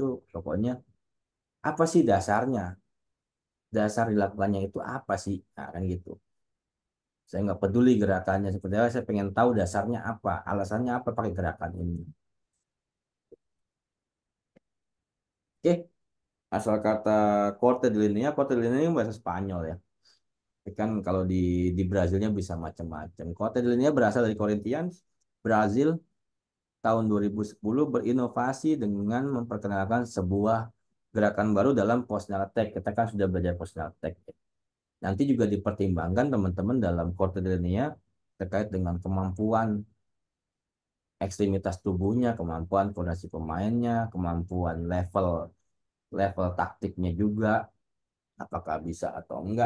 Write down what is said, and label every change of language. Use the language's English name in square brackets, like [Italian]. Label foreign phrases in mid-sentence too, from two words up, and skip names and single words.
[Indonesian] Pokoknya apa sih dasarnya? Dasar dilakukannya itu apa sih? Nah, kan gitu. Saya nggak peduli gerakannya seperti apa. Saya pengen tahu dasarnya apa, alasannya apa pakai gerakan ini. Oke, asal kata [Spanish] corte de linea [Indonesian] bahasa Spanyol ya. Tapi kan kalau di Brazilnya bisa macam-macam. [Spanish] Corte de linea [Indonesian] berasal dari Corinthians, Brazil tahun 2010 berinovasi dengan memperkenalkan sebuah gerakan baru dalam [English] positional attack. [Indonesian] Kita kan sudah belajar [English] positional attack. [Indonesian] Nanti juga dipertimbangkan teman-teman dalam [English] quarter linear [Indonesian] terkait dengan kemampuan ekstremitas tubuhnya, kemampuan koordinasi pemainnya, kemampuan level level taktiknya juga, apakah bisa atau enggak.